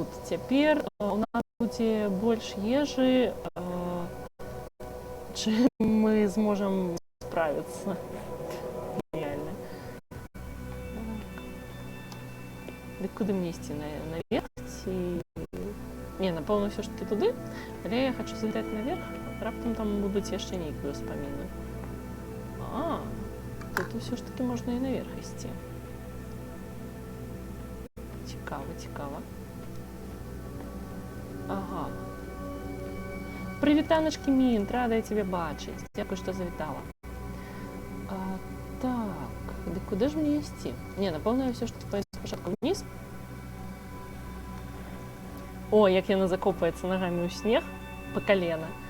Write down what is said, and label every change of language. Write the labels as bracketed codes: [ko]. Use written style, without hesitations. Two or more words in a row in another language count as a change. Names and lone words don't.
[uk] Тепер у нас буде більше їжі, чим ми зможемо справитися. Геніально. Так куди мені йти? Наверх? Не, [be] напэўна, ўсё ж такі туды, але я хочу залетаць наверх, раптам там будуць яшчэ нейкія ўспаміны. [uk] тут все ж таки можна і наверх ісці. Цікаво, цікаво. Ага. Привітаночки, Мінт, рада я тебе бачить. Дякую, що завітала. Так, куди ж мені йти? Ні, напевно, я все ж таки пойду спочатку вниз. О, як яна закопається ногами у сніг по колено.